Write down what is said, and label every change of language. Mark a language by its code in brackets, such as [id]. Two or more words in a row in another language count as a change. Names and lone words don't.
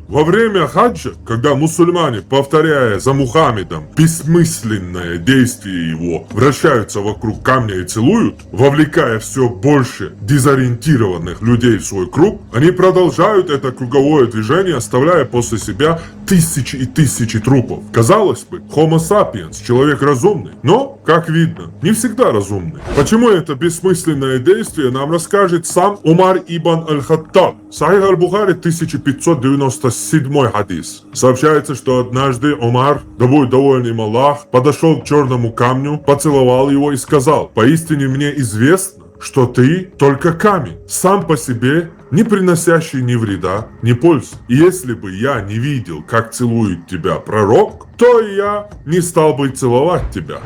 [ru] Во время хаджа, когда мусульмане, повторяя за Мухаммедом бессмысленное действие его, вращаются вокруг камня и целуют, вовлекая все больше дезориентированных людей в свой круг, они продолжают это круговое движение, оставляя после себя тысячи и тысячи трупов. Казалось бы, [la] Homo sapiens, [ru] человек разумный, но, как видно, не всегда разумный. Почему это бессмысленное действие, нам расскажет сам Умар ибн аль-Хаттаб. Сахих аль-Бухари, 1597 хадис. Сообщается, что однажды Умар, да будет доволен им Аллах, подошел к черному камню, поцеловал его и сказал: «Поистине мне известно, что ты только камень, сам по себе, не приносящий ни вреда, ни пользы. И если бы я не видел, как целует тебя пророк, то я не стал бы целовать тебя».